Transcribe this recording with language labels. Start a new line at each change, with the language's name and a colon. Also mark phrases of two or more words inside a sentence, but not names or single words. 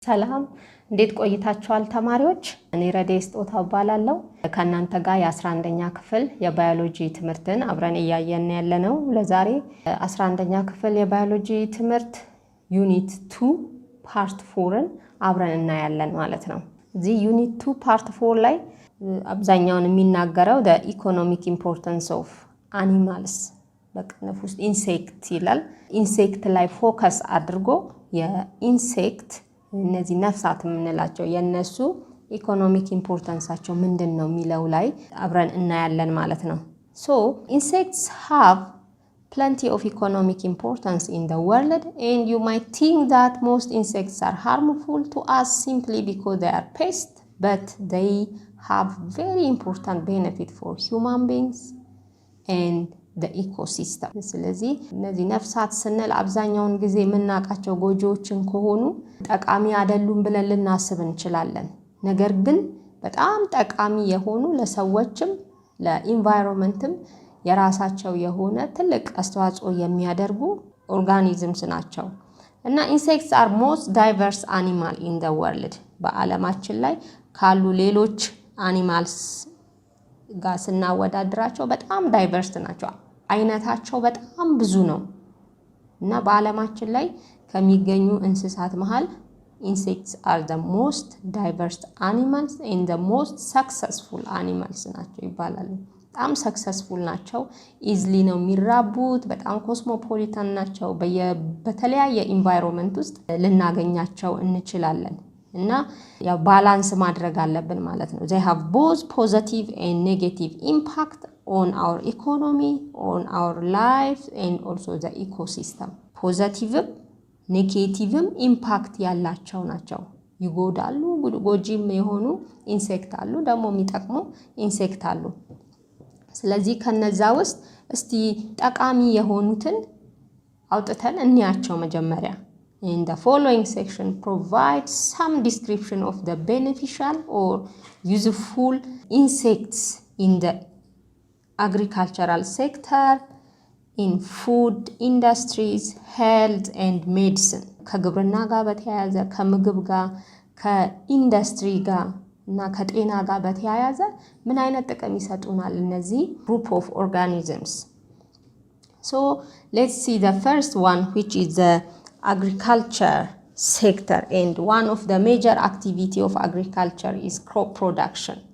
Amharic: ሰላም እንዴት ቆይታችኋል ተማሪዎች? እኔ ረዲየት ስጦታው እባላለሁ። ከእናንተ ጋር የ11ኛ ክፍል የባዮሎጂ ትምህርትን አብረን እያየን ያለነው። ለዛሬ 11ኛ ክፍል የባዮሎጂ ትምህርት ዩኒት 2 ፓርት 4ን አብረን እናያለን ማለት ነው። እዚህ ዩኒት 2 ፓርት 4 ላይ አብዛኛውን የሚናገረው
English: the economic importance of animals
Amharic: በቅንፍ ውስጥ ኢንሴክት ይላል። ኢንሴክት ላይ ፎከስ አድርጎ የኢንሴክት እነዚህ ነፍሳት የምንላቸው የነሱ ኢኮኖሚክ ኢምፖርታንሳቸው ምንድነው የሚለው ላይ አብረን እናያለን ማለት ነው።
English: So insects have plenty of economic importance in the world and you might think that most insects are harmful to us simply because they are pests, but they have very important benefit for human beings and the ecosystem.
Amharic: ስለዚህ እነዚህ ነፍሳት ስንል አብዛኛውን ጊዜ የምናውቃቸው ጎጆዎችን ከሆኑ ጠቃሚ አይደሉም ብለን ልናስብ እንችላለን። ነገር ግን በጣም ጠቃሚ የሆኑ ለሰዎችም ለኢንቫይሮንመንትም የራሳቸው የሆነ ትልቅ አስተዋጽኦ የሚያደርጉ ኦርጋኒዝምስ ናቸው። እና ኢንሴክትስ
English: are most diverse animal in the world
Amharic: በዓለማችን ላይ ካሉ ሌሎች አኒማልስ ጋር ስናወዳድራቸው በጣም ዳይቨርስ ናቸው። አይነታቸው በጣም ብዙ ነው። እና በዓለማችን ላይ ከሚገኙ እንስሳት መሃል insects
English: are the most diverse animals and the most successful animals
Amharic: ናቸው ይባላሉ። በጣም ሰክሰስፉል ናቸው። ኢዝሊ ነው የሚራቡት። በጣም ኮስሞፖሊታን ናቸው። በተለያየ ኢንቫይሮንመንት ውስጥ ልናገኛቸው እንችላለን። እና ያው ባላንስ ማድረግ አለብን ማለት ነው።
English: they have both positive and negative impact on our economy, on our life and also the ecosystem.
Amharic: ፖዚቲቭም ኔጌቲቭም ኢምፓክት ያላቸው ናቸው። ይጎዳሉ፣ ጎጂም የሆኑ ኢንሴክት አሉ፣ ደግሞ የሚጠቅሙ ኢንሴክት አሉ። ስለዚህ ከነዛ ውስጥ እስቲ ጠቃሚ የሆኑትን አውጥተን እንያቸው መጀመሪያ።
English: In the following section provides some description of the beneficial or useful insects in the agricultural sector, in food industries, health and medicine.
Amharic: ከግብርና ጋር በተያያዘ ከምግብ ጋር ከኢንዱስትሪ ጋር እና ከጤና ጋር በተያያዘ ምን አይነት ጥቅም ይሰጡናል እነዚህ
English: group of organisms. So let's see the first one, which is the agriculture sector, and one of the major activity of agriculture is crop production.